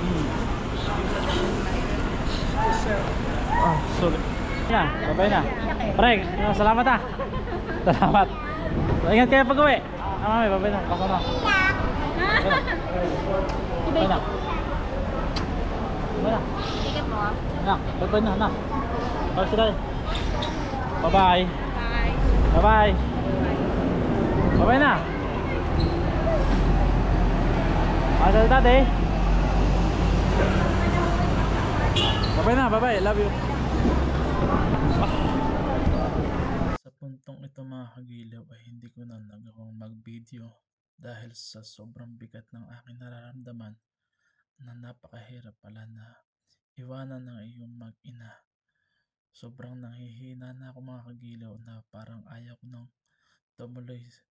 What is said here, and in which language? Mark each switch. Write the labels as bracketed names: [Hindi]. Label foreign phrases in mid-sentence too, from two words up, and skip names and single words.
[English] Ah, sorry. [Filipino] Yan, babay na. Pre, salamat ah. Salamat. Ingat kayo pag uwi. Ah, mami, babay na. Pasok na. Babay na. Babay na. Ingat mo ah. Anak, babay na, anak. [English] Bye si daddy. Bye-bye. Bye. Bye-bye. Bye-bye na. Bye daddy. Bye-bye na, bye-bye. Love you. [Filipino] Sa puntong ito mga kagilaw ay hindi ko na nagawang mag-video dahil sa sobrang bigat ng aking nararamdaman na napakahirap pala na iwanan ng iyong mag-ina. Sobrang nanghihina na ako mga kagilaw na parang ayaw ko nang tumuloy.